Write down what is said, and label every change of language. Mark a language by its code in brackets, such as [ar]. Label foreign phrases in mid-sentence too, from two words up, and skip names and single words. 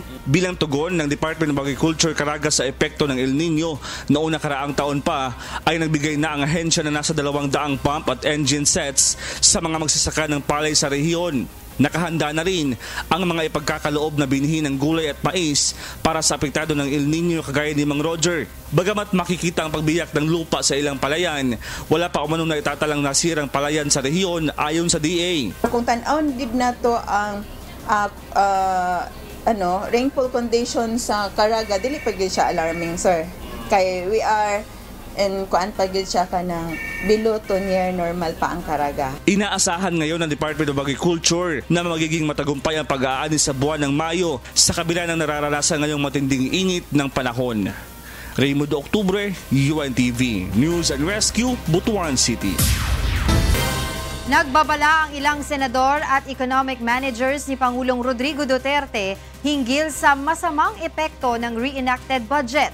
[tl] Bilang tugon ng Department of Agriculture Caraga sa epekto ng El Nino, noong nakaraang taon pa ay nagbigay na ang ahensya na nasa 200 pump at engine sets sa mga magsasaka ng palay sa rehiyon. Nakahanda na rin ang mga ipagkakaloob na binhi ng gulay at mais para sa apektado ng El Nino kagaya ni Mang Roger. Bagamat makikita ang pagbiyak ng lupa sa ilang palayan, wala pa umanong na itatalang nasirang palayan sa rehiyon ayon sa DA. [ceb] Kung tan-aon gid nato ang [en] rainfall conditions [ceb] sa Caraga, dili pa gid siya alarming, sir. Kay [en] we are [ceb] and kuan pa gid siya kanang [en] below to near normal [ceb] pa ang Caraga. [tl] Inaasahan ngayon ng Department of Agriculture na magiging matagumpay ang pag-aani sa buwan ng Mayo sa kabila ng nararanasan ngayong matinding init ng panahon. Raymond Octubre, UNTV News and Rescue, Butuan City. Nagbabala ang ilang senador at economic managers ni Pangulong Rodrigo Duterte hinggil sa masamang epekto ng reenacted budget.